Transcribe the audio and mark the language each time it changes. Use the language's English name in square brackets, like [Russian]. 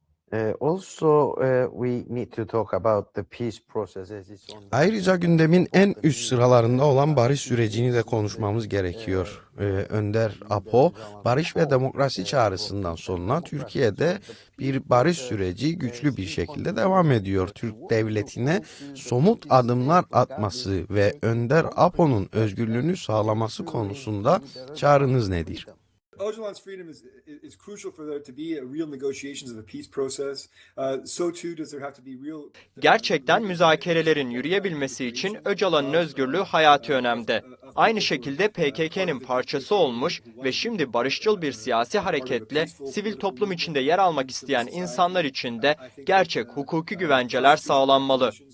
[English] We need to talk about the peace process as it's on. [Turkish] Ayrıca gündemin en üst sıralarında olan barış sürecini de konuşmamız gerekiyor. Önder Apo, barış ve demokrasi çağrısından sonra Türkiye'de bir barış süreci güçlü bir şekilde devam ediyor. Türk devletine somut adımlar atması ve Önder Apo'nun özgürlüğünü sağlaması konusunda çağrınız nedir? [English] Öcalan's freedom is crucial for there to be real negotiations of a peace process. So too does there have to be real. [Turkish] Gerçekten müzakerelerin yürüyebilmesi için Öcalan'ın özgürlüğü hayati önemde. Aynı şekilde PKK'nın parçası olmuş ve şimdi barışçıl bir siyasi hareketle sivil toplum içinde yer almak isteyen insanlar için de gerçek hukuki güvenceler sağlanmalı.